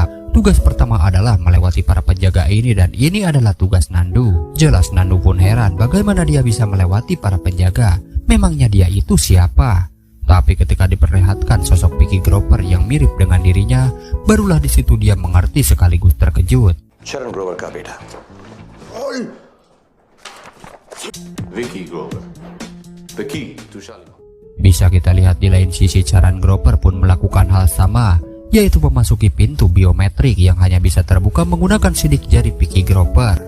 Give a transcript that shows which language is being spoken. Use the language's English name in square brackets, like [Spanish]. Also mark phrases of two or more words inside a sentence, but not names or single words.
[Indonesian] Tugas pertama adalah melewati para penjaga ini dan ini adalah tugas Nandu. Jelas Nandu pun heran bagaimana dia bisa melewati para penjaga. Memangnya dia itu siapa? Tapi ketika diperlihatkan sosok Vicky Groper yang mirip dengan dirinya, barulah di situ dia mengerti sekaligus terkejut. [English] Charan Grover [Hindi] का बेटा [English] Vicky Grover, the key to Shalimar. [Indonesian] Bisa kita lihat di lain sisi Charan Groper pun melakukan hal sama, yaitu memasuki pintu biometrik yang hanya bisa terbuka menggunakan sidik jari Vicky Groper.